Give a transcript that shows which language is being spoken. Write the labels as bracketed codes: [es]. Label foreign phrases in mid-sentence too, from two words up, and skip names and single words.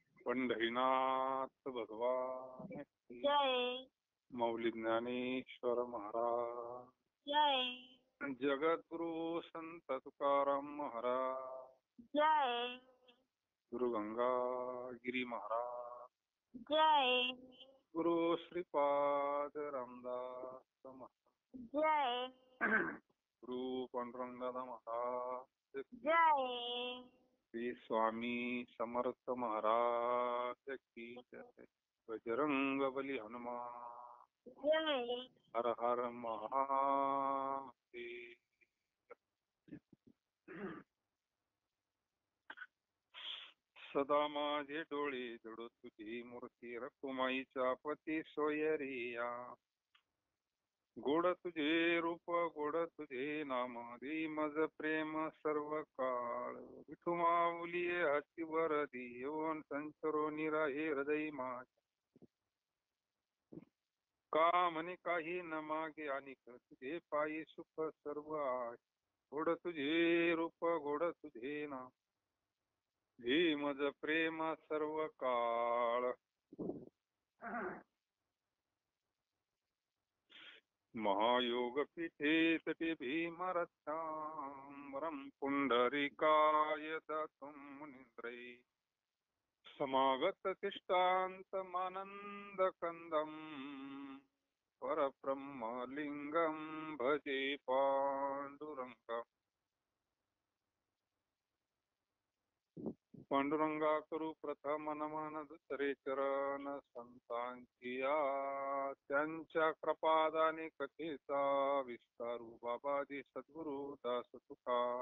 [hi] पंढरीनाथ भगवान की जय मौली ज्ञानेश्वर महाराज जय जगद्गुरु संत तुकाराम महाराज जय गुरु गंगा गिरी महाराज जय गुरु श्रीपाद रामदास महाराज जय गुरु पांडुरंगदादा महाराज जय श्री स्वामी समर्थ महाराज की जय बजरंग बली हनुमान जय हर हर महादेव. [mr] सदा माझे डोळे जडो तुझी मूर्ती रकुमाईच्या पती सोयरिया गोड तुझे रूप गोड तुझे नाम देई मज प्रेम सर्व काळ विठू माऊली हाती वरदी येऊन संचरो निराहे हृदय माझ्या का म्हणे काही न मागे आणि तुझे पायी सुख सर्व आहे गोड तुझे रूप गोड तुझे नाम हे मज प्रेम सर्व काळ. [sa] महायोग पीठे तटे भीमरथांबरम पुंडरीकाय दत्तं मुनींद्रै समागत तिष्ठान्तमानंद कंदम परब्रह्मलिंगम भजे पांडुरंगम. [mr] पांडुरंगा करू प्रथम नमन दुसरे चरण संतांची त्यांच्या कृपादाने कथेचा विस्तारू बाबाजी सद्गुरु दास तुका.